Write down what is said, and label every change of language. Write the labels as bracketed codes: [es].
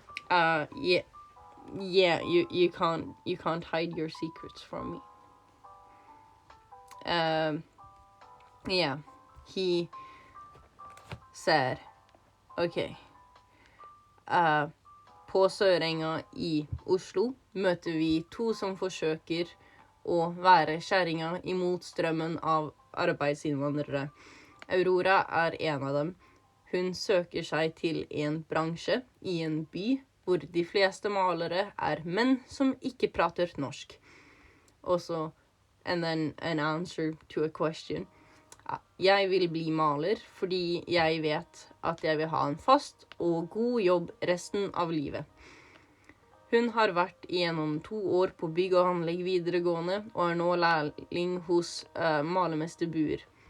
[en] Yeah, you can't hide your secrets from me. Yeah, he said, okay, [no] på Sørenga i Oslo møter vi 2 som forsøker å være kjerringa imot strømmen av arbeidsinnvandrere. Aurora er en av dem. Hun søker seg til en bransje i en by hvor de fleste malere er menn som ikke prater norsk. [en] Also, and then an answer to a question. [no] Jeg vil bli maler fordi jeg vet at jeg vil ha en fast og god jobb resten av livet. Hun har vært igjennom 2 år på bygg og anlegg videregående og er nå lærling hos malermester Buer.